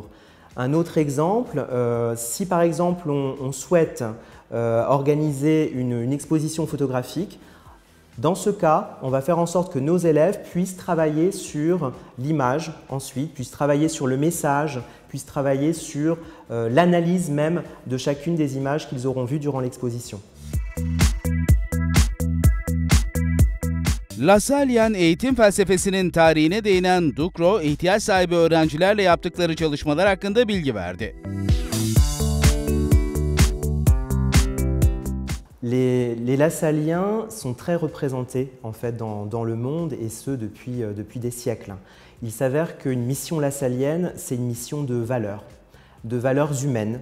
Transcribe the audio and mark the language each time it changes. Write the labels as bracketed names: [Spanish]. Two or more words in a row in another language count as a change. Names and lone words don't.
[French] Un autre exemple, si par exemple on souhaite organiser une exposition photographique, dans ce cas, on va faire en sorte que nos élèves puissent travailler sur l'image ensuite, puissent travailler sur le message, puissent travailler sur l'analyse même de chacune des images qu'ils auront vues durant l'exposition. [Turkish] Lassallean eğitim felsefesinin tarihine değinen Ducrot, ihtiyaç sahibi öğrencilerle yaptıkları çalışmalar hakkında bilgi verdi. [French] Les Lassalliens sont très représentés en fait dans le monde et ce depuis des siècles. Il s'avère qu'une mission lassallienne, c'est une mission de valeurs humaines.